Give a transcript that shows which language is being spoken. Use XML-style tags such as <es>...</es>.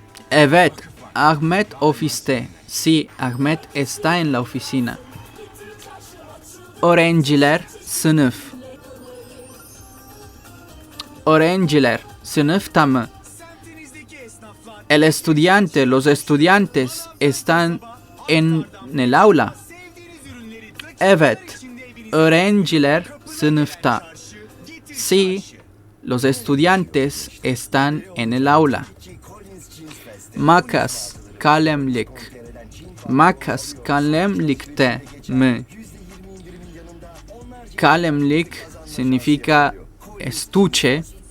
<tr>Evet, Ahmet ofiste.</tr> <es>Sí, Ahmet está en la oficina.</es> <tr>Öğrenciler sınıf. Öğrenciler sınıfta mı?</tr> <es>El estudiante, los estudiantes están en el aula.</es> <tr>Evet, öğrenciler sınıfta.</tr> <es>Sí, los estudiantes están en el aula.</es> <tr>Makas, kalemlik. Makas, kalemlikte mi?</tr> <es>Kalemlik significa estuche.</es>